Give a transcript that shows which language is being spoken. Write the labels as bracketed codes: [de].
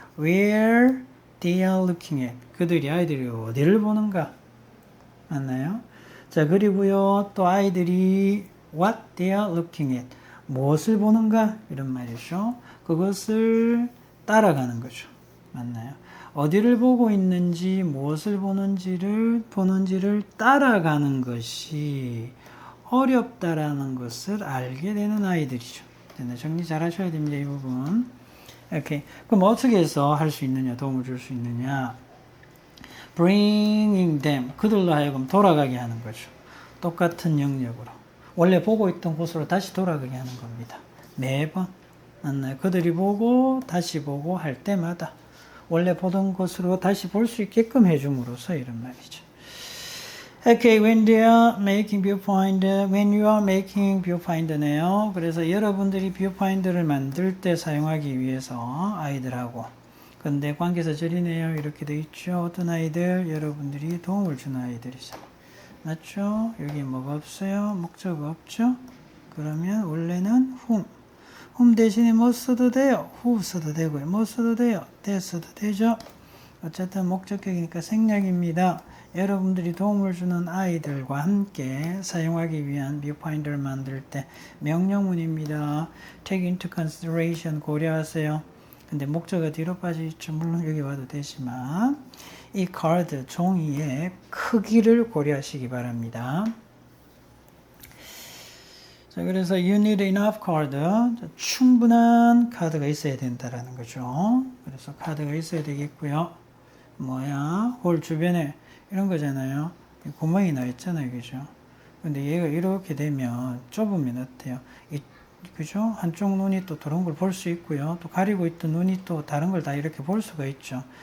[en] Where they are looking at. [ko] 그들이 아이들이 어디를 보는가? 맞나요? 자, 그리고요. 또 아이들이 [en] what they are looking at. [ko] 무엇을 보는가? 이런 말이죠. 그것을 따라가는 거죠. 맞나요? 어디를 보고 있는지, 무엇을 보는지를 따라가는 것이 어렵다라는 것을 알게 되는 아이들이죠. 정리 잘 하셔야 됩니다. 이 부분. 오케이. 그럼 어떻게 해서 할 수 있느냐, 도움을 줄 수 있느냐? [en] bringing them, [ko] 그들로 하여금 돌아가게 하는 거죠. 똑같은 영역으로. 원래 보고 있던 곳으로 다시 돌아가게 하는 겁니다. 매번. 맞나요? 그들이 보고 다시 보고 할 때마다 원래 보던 곳으로 다시 볼 수 있게끔 해줌으로써 이런 말이죠. [en] Okay, when they are making viewfinder, when you are making viewfinder네요. [ko] 그래서 여러분들이 viewfinder를 만들 때 사용하기 위해서 아이들하고. 근데 관계사 절이네요. 이렇게 돼 있죠. 어떤 아이들? 여러분들이 도움을 주는 아이들이죠. 맞죠? 여기 뭐가 없어요? 목적어 없죠? 그러면 원래는 whom 대신에 뭐 써도 돼요? who 써도 되고요. 뭐 써도 돼요? that 써도 되죠? 어쨌든 목적격이니까 생략입니다. 여러분들이 도움을 주는 아이들과 함께 사용하기 위한 viewfinder를 만들 때 명령문입니다. [en] Take into consideration [ko] 고려하세요. 근데 목적어 뒤로 빠져있죠. 물론 여기 와도 되지만 이 카드 종이의 크기를 고려하시기 바랍니다. 자, 그래서 [en] you need enough card. [ko] 충분한 카드가 있어야 된다라는 거죠. 그래서 카드가 있어야 되겠고요. 뭐야? 홀 주변에 이런 거잖아요. 구멍이 나 있잖아요. 그죠? 근데 얘가 이렇게 되면 좁으면 어때요? 그죠? 한쪽 눈이 또 다른 걸 볼 수 있고요. 또 가리고 있던 눈이 또 다른 걸 다 이렇게 볼 수가 있죠.